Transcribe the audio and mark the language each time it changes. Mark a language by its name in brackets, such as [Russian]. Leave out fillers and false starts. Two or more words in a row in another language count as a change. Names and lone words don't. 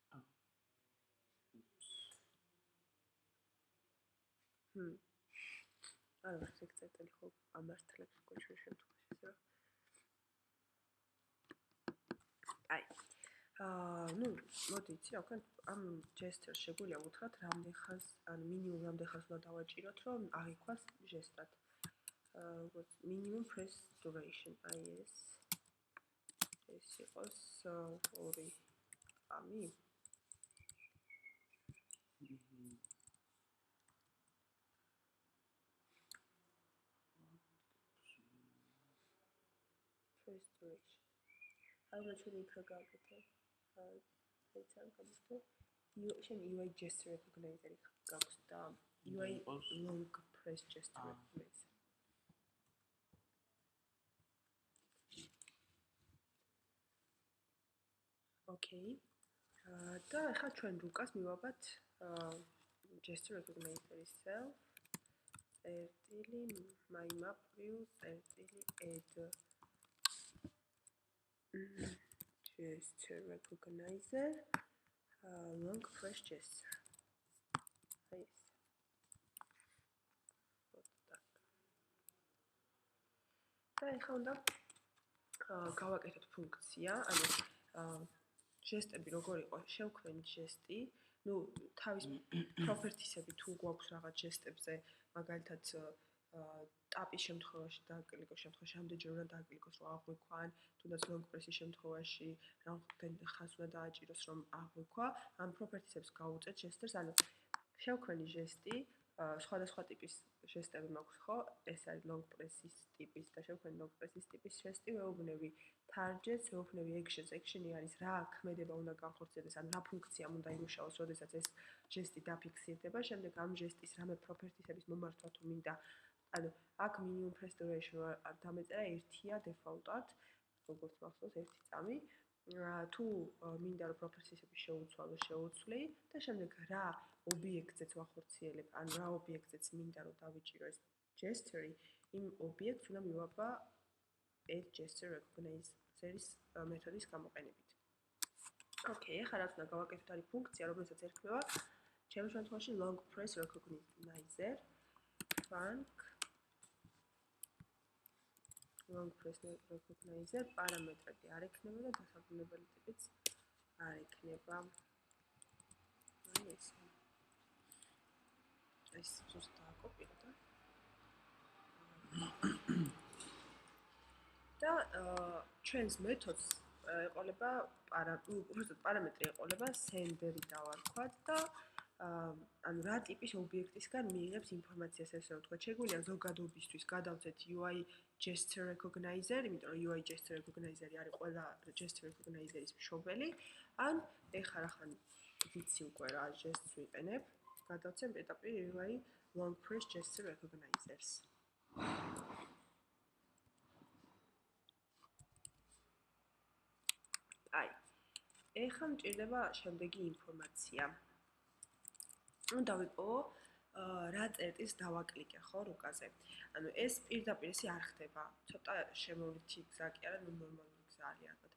[Georgian] არა, ეს წერტილი ხო ამართლებს ყოველ შემთხვევაში, რა. აი. ნუ, მოდი, იცი რა ვქან, ამ gesture შეგვიძლია უთხრათ რამდენ ხანს, ან მინიმუმ რამდენ ხანს უნდა დავაჭიროთ, რომ აღიქვას ჟესტად. [English] minimum press duration, [Georgian] აი ეს იყოს 2 ამი. [English] press duration. [Georgian] ალბათ ჩვენ იქ რა გავაკეთე. ეს არ გამოსто. შენ [English] UI gesture recognizer- [Georgian] ი გაქვს და [English] UI long press gesture recognizer. Okay. [Georgian] და ახლა ჩვენ რუკას მივაბათ [English] gesture recognizer- [Georgian] ის self წერტილი MyMapView წერტილი [English] add gesture recognizer long press gesture. [Georgian] აი ეს. და ეხლა უნდა გავაკეთოთ ფუნქცია, ანუ ჟესტები როგორ იყო, შევქმნით ჟესტი, ну, თავის properties-ები თუ გვაქვს რაღაც ჟესტებზე, მაგალითად ტაპის შემთხვევაში დააკლიკოს შემთხვევაში ამდენჯერ უნდა დააკლიკოს რომ აღვიქვა, ან თუნდაც [English] long press- [Georgian] ის შემთხვევაში რამდენი ხანს უნდა დააჭიროს რომ აღვიქვა, ამ properties-ებს გავუწევთ ჟესტებს, ანუ შევქმნით ჟესტი, სხვადასხვა ტიპის ჟესტები მაქვს, ხო? ეს არის [English] long press- [Georgian] ის ტიპის და შევქმნით [English] long press- [Georgian] ის ტიპის ჟესტი, ვეუბნები targets, ვეუბნები actions. Action-ი არის რა ქმედება უნდა განხორციელდეს, ან რა ფუნქციამ უნდა იმუშაოს, როდესაც ეს ჟესტი დაფიქსირდება, შემდეგ ამ ჟესტის რამე properties-ების მომართვა თუ მინდა. ანუ აქ [English] minimum press duration [Georgian] არ დამეწერა 1-ია default-ად, როგორც მახსოვს 1 წამი. თუ მინდა რომ properties-ები შეუცვალო, შეუცვლი და შემდეგ რა ობიექტზეც ვახორციელებ, ან რა ობიექტზეც მინდა რომ დავიჭირო ეს gesture, იმ ობიექტს უნდა მივაბა [English] add gesture recognizer- [Georgian] ის მეთოდის გამოყენებით. Okay, ახლა რაც უნდა გავაკეთოთ არის ფუნქცია, რომელსაც ერქმევა ჩემს შემთხვევაში [English] long press recognizer func long press recognizer [Georgian] პარამეტრები არ ექნება და დასაბრუნებელი ტიპიც არ ექნება. აი ეს. ეს ზუსტ დააკოპირე და ჩვენს მეთოდს ეყოლება პარამეტრი ეყოლება sender-ი დავარქვათ და ანუ რა ტიპის ობიექტისგან მიიღებს ინფორმაციას, ესე რომ ვთქვათ, შეგვიძლია ზოგადობისთვის გადავწეთ [English] UI gesture recognizer, [Georgian] იმიტომ რომ [English] UI gesture recognizer- [Georgian] ი არის ყველა [English] gesture recognizer- [Georgian] ის მშობელი, ან ეხლა რახან ვიცი უკვე რა gesture-ს ვიყენებ, გადავწեմ პირდაპირ [English] UI long press gesture recognizers. [Georgian] აი, ეხლა მჭირდება შემდეგი ინფორმაცია. უნდა ვიპოვო რა წერტილს დავაკლიკე, ხო, რუკაზე. ანუ ეს პირდაპირ ესე არ ხდება. ცოტა შემოვლითი გზა კი არა, ნუ ნორმალური გზა არის ალბათ.